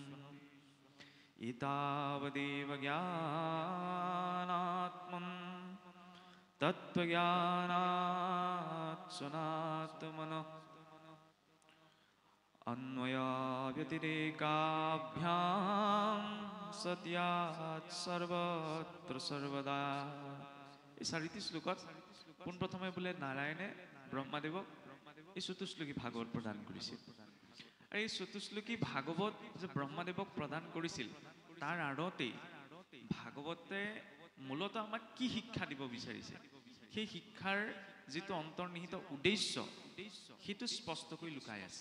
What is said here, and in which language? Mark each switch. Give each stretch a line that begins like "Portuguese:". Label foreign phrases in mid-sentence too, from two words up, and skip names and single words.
Sanskrit: एतावदेव ज्ञानात्मन् तत्त्वज्ञानात् सुनात्मनः अन्वयाव्यतिरेकाभ्यां सत्यात् सर्वत्र सर्वदा।
Assamese: এই 4টি শ্লোকত পোনপ্ৰথমে বোলে নাৰায়ণে ব্ৰহ্মাদেৱক এই চতুশ্লোকী ভাগৱত প্ৰদান কৰিছিল। আৰু এই চতুশ্লোকী ভাগৱত যে ব্ৰহ্মাদেৱক প্ৰদান কৰিছিল তাৰ আঁৰতেই ভাগৱতে মূলতঃ আমাক কি শিক্ষা দিব বিচাৰিছে, সেই শিক্ষাৰ যিটো অন্তৰ্নিহিত উদ্দেশ্য সেইটো স্পষ্টকৈ লুকাই আছে।